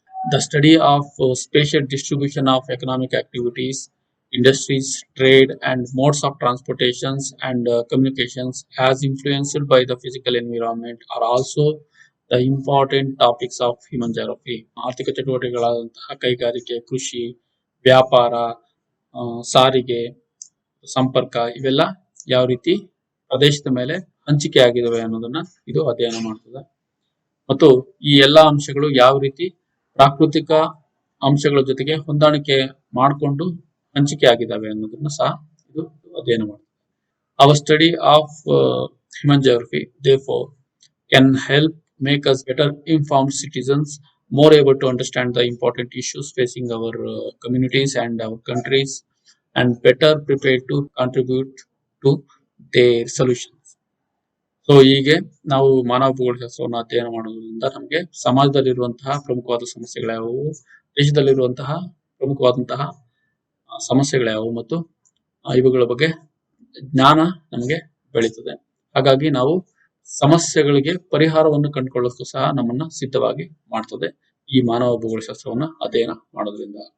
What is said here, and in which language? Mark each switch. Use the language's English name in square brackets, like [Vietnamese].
[English] The study of spatial distribution of economic activities, industries, trade, and modes of transportations and communications as influenced by the physical environment are also the important topics of human geography. [Kannada] ಆರ್ಥಿಕ ಚಟುವಟಿಕೆಗಳಾದಂತಹ ಕೈಗಾರಿಕೆ, ಕೃಷಿ, ವ್ಯಾಪಾರ, ಸಾರಿಗೆ, ಸಂಪರ್ಕ ಇವೆಲ್ಲ ಯಾವ ರೀತಿ ಪ್ರದೇಶದ ಮೇಲೆ ಹಂಚಿಕೆ ಆಗಿದಾವೆ ಅನ್ನೋದನ್ನ ಇದು ಅಧ್ಯಯನ ಮಾಡ್ತದೆ ಮತ್ತು ಈ ಎಲ್ಲಾ ಅಂಶಗಳು ಯಾವ ರೀತಿ ಪ್ರಾಕೃತಿಕ ಅಂಶಗಳ ಜೊತೆಗೆ ಹೊಂದಾಣಿಕೆ ಮಾಡಿಕೊಂಡು ಹಂಚಿಕೆ ಆಗಿದಾವೆ ಅನ್ನೋದನ್ನ ಸಹ ಇದು ಅಧ್ಯಯನ ಮಾಡ್ತದೆ. [English] Our study of human geography therefore can help make us better informed citizens, more able to understand the important issues facing our communities and our countries, and better prepared to contribute to their solutions. [Kannada] So ಹೀಗೆ ನಾವು ಮಾನವ ಭೂಗೋಳಶಾಸ್ತ್ರವನ್ನು ಅಧ್ಯಯನ ಮಾಡೋದ್ರಿಂದ ನಮಗೆ ಸಮಾಜದಲ್ಲಿರುವಂತಹ ಪ್ರಮುಖವಾದ ಸಮಸ್ಯೆಗಳ್ಯಾವುವು, ದೇಶದಲ್ಲಿರುವಂತಹ ಪ್ರಮುಖವಾದಂತಹ ಸಮಸ್ಯೆಗಳ್ಯಾವುವು ಮತ್ತು ಇವುಗಳ ಬಗ್ಗೆ ಜ್ಞಾನ ನಮಗೆ ಬೆಳೀತದೆ. ಹಾಗಾಗಿ ನಾವು ಸಮಸ್ಯೆಗಳಿಗೆ ಪರಿಹಾರವನ್ನು ಕಂಡುಕೊಳ್ಳೋದಕ್ಕೂ ಸಹ ನಮ್ಮನ್ನ ಸಿದ್ಧವಾಗಿ ಮಾಡ್ತದೆ ಈ ಮಾನವ ಭೂಗೋಳಶಾಸ್ತ್ರವನ್ನ ಅಧ್ಯಯನ ಮಾಡೋದ್ರಿಂದ.